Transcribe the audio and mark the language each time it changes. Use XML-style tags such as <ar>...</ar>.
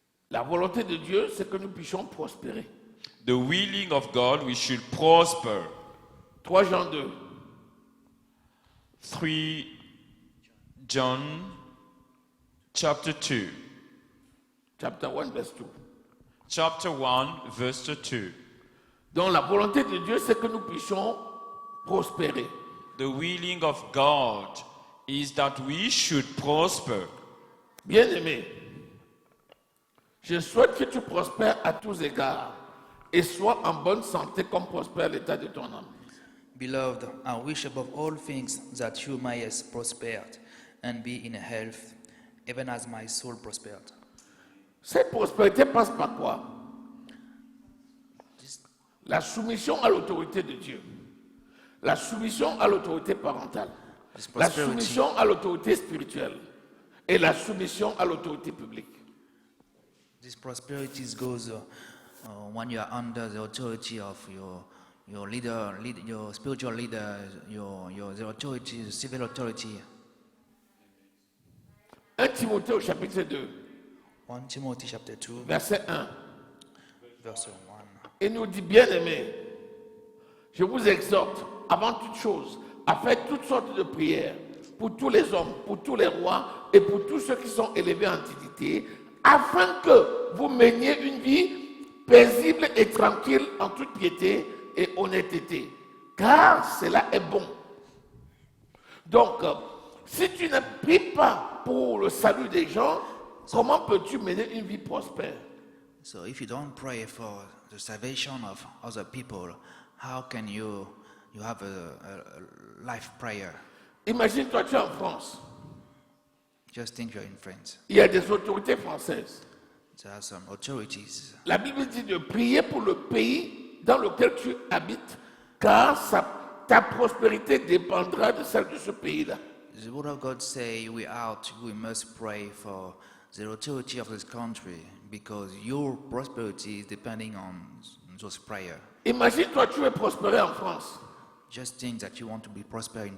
<fr>la volonté de Dieu, c'est que nous puissions prospérer.</fr> <en>the willing of God, we should prosper.</en> <fr>3 Jean 2.</fr> <en>3 John chapter 2. Chapter 1, verse 2. Chapter 1, verse 2.</en> <fr>Donc la volonté de Dieu, c'est que nous puissions prospérer.</fr> <en>The willing of God is that we should prosper.</en> <fr>Bien-aimé, je souhaite que tu prospères à tous égards et sois en bonne santé comme prospère l'état de ton âme.</fr> <en>Beloved, I wish above all things that you mayest prosper and be in health, even as my soul prospered.</en> <fr>Cette prospérité passe par quoi? La soumission à l'autorité de Dieu, la soumission à l'autorité parentale, la soumission à l'autorité spirituelle et la soumission à l'autorité publique.</fr> <en>This prosperity goes when you are under the authority of your leader, your spiritual leader, the authority, the civil authority.</en> <fr>1 Timothée au chapitre 2,</fr> <en>1 Timothy chapter 2,</en> <fr>verset 1.</fr> <en>verse 1.</en> <fr>Il nous dit, bien-aimés, je vous exhorte, avant toute chose, à faire toutes sortes de prières pour tous les hommes, pour tous les rois et pour tous ceux qui sont élevés en dignité, afin que vous meniez une vie paisible et tranquille en toute piété et honnêteté, car cela est bon. Donc, si tu ne pries pas pour le salut des gens, comment peux-tu mener une vie prospère?</fr> <en>So if you don't pray for the salvation of other people, how can you have a life prayer?</en> <fr>Imagine-toi, tu es en France.</fr> <en>Just think you're in France.</en> <fr>Il y a des autorités françaises.</fr> <en>There are some authorities.</en> <fr>La Bible dit de prier pour le pays dans lequel tu habites, car ta prospérité dépendra de celle de ce pays-là.</fr> <en>The word of God say we must pray for the authority of this country because your prosperity is depending on those prayers.</en> <fr>Imagine-toi, tu es prospéré en France,</fr> <en>Just think that you want to be prosper in</en>